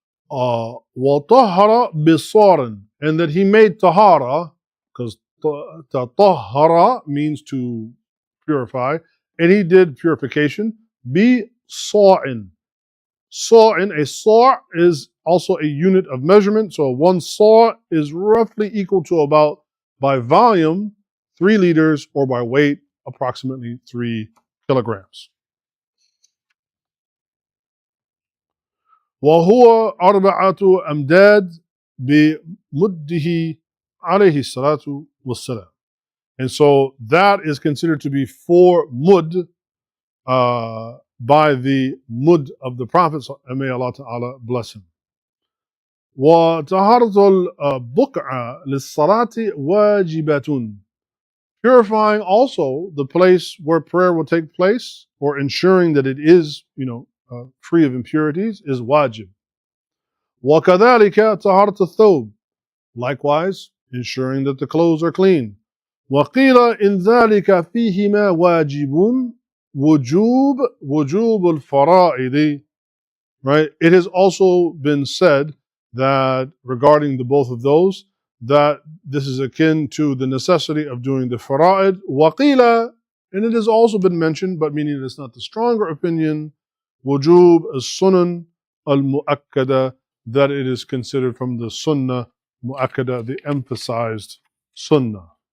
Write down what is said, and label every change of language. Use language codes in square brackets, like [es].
[ar] وَطَهَّرَ بِصَارٍ, [en] and that he made tahara, because tahara means to purify, and he did purification, bi sa'in. Sa'in, a sa' is also a unit of measurement, so one sa' is roughly equal to about, by volume, 3 liters, or by weight, approximately 3 kilograms. [ar] وهو 4 أمداد بمده عليه الصلاة والسلام. [en] And so that is considered to be 4 mud by the mud of the Prophet, and may Allah Ta'ala bless him. [ar] وطهارة البقعة للصلاة واجبة. [en] Purifying also the place where prayer will take place, or ensuring that it is, free of impurities, is wajib. [ar] وكذلك طهارة الثوب. [en] Likewise, ensuring that the clothes are clean. [ar] وقيل إن ذلك فيهما واجب وجوب الفرائض. [en] Right? It has also been said that regarding the both of those, that this is akin to the necessity of doing the fara'id. وقيل, and it has also been mentioned, but meaning it's not the stronger opinion, wujub as-sunan al-mu'akkada, that it is considered from the sunnah mu'akkada, the emphasized sunnah.